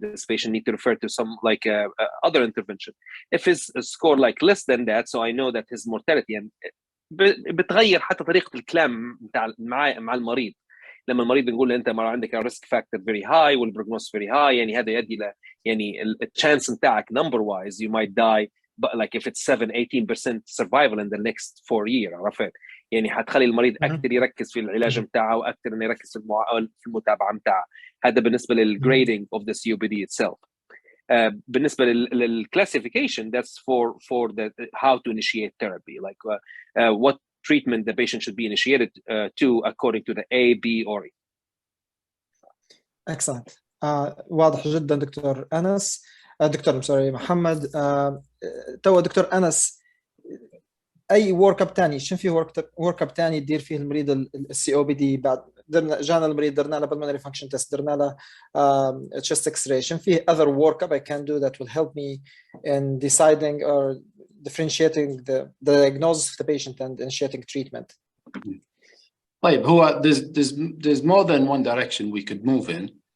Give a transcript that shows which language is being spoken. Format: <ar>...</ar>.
<en>This patient need to refer to some like other intervention. If his score like less than that, so I know that his mortality, and</en> <ar>بتغير حتى طريقة الكلام مع المريض. لما المريض بنقول له انت عندك</ar> <en>risk factor very high والبروجنوز very high،</en> <ar>يعني هذا يؤدي الى يعني</ar> <en>الchance بتاعك number wise you might die, but like if it's 18% survival in the next 4 years.</en> <ar>عرفت؟ يعني حتخلي المريض اكثر يركز في العلاج بتاعه واكثر انه يركز في المتابعه بتاعه. هذا بالنسبه</ar> <en>للgrading of the COPD itself. بالنسبه للclassification, that's for the how to initiate therapy, like what treatment the patient should be initiated to according to the A, B, or E. Excellent.</en> <ar>واضح جدا دكتور أنس. دكتور محمد. تو دكتور أنس، أي ورك اب تاني شنو في ورك اب تاني تدير فيه المريض السي او بي دي؟ بعد جانا المريض درنا له pulmonary function test، درنا له chest x-ray، شنو في</ar> <en>other work up I can do that will help me in deciding or differentiating the diagnosis of the patient and initiating treatment?</en> <ar>طيب هو</ar> <en>there's more than one direction we could move in.</en>